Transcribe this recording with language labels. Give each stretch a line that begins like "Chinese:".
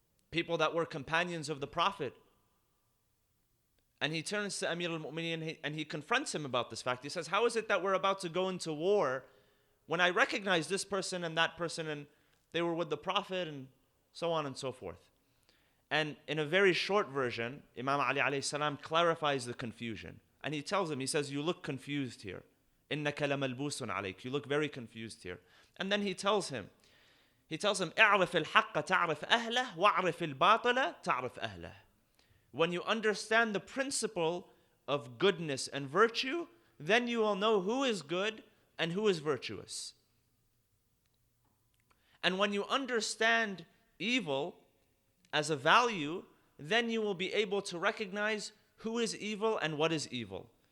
English: People that were companions of the Prophet. And he turns to Amir al-Mu'mineen and he confronts him about this fact. He says, how is it that we're about to go into war when I recognize this person and that person and they were with the Prophet and so on and so forth. And in a very short version, Imam Ali alayhi salam clarifies the confusion. And he tells him, he says, you look confused here.
Arabic: إِنَّكَ لَمَلْبُوسٌ عَلَيْكَ.
English: You look very confused here. And then he tells him,
Arabic: اعرف الحق تعرف أهله واعرف الباطل تعرف أهله.
English: When you understand the principle of goodness and virtue, then you will know who is good and who is virtuous. And when you understand evil as a value, then you will be able to recognize who is evil and what is evil.